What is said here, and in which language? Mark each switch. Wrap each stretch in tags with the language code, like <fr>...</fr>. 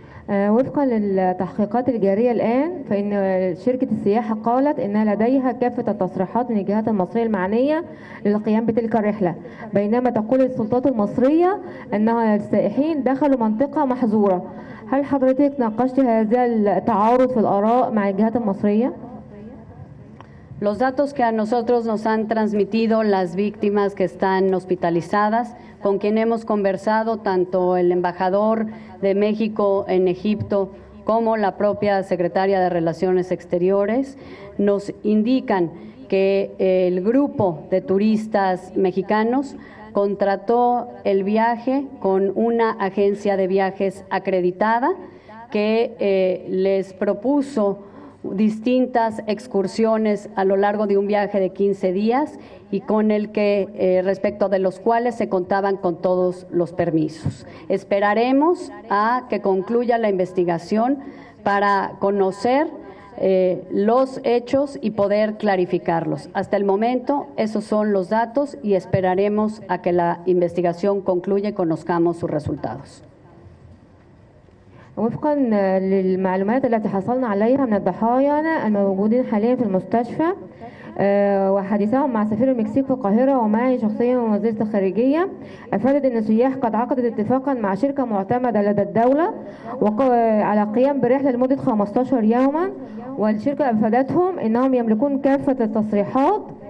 <ar>وفقا للتحقيقات الجارية الآن فإن شركة السياحة قالت إن لديها كافة التصريحات من الجهات المصرية المعنية للقيام بتلك الرحلة، بينما تقول السلطات المصرية أن السائحين دخلوا منطقة محظورة. هل حضرتك ناقشت هذا التعارض في الآراء مع الجهات المصرية؟</ar> <es>Los datos que a nosotros nos han transmitido las víctimas que están hospitalizadas, con quien hemos conversado, tanto el embajador de México en Egipto como la propia secretaria de Relaciones Exteriores, nos indican que el grupo de turistas mexicanos contrató el viaje con una agencia de viajes acreditada que les propuso distintas excursiones a lo largo de un viaje de 15 días y con el que respecto de los cuales se contaban con todos los permisos. Esperaremos a que concluya la investigación para conocer los hechos y poder clarificarlos. Hasta el momento esos son los datos y esperaremos a que la investigación concluya y conozcamos sus resultados.</es> <ar>وفقا للمعلومات التي حصلنا عليها من الضحايا الموجودين حاليا في المستشفى وحديثهم مع سفير المكسيك في القاهرة ومعي شخصيا وزيرة الخارجية، أفادت أن السياح قد عقدت اتفاقا مع شركة معتمدة لدى الدولة على القيام برحلة لمدة 15 يوما، والشركة أفادتهم أنهم يملكون كافة التصريحات</ar>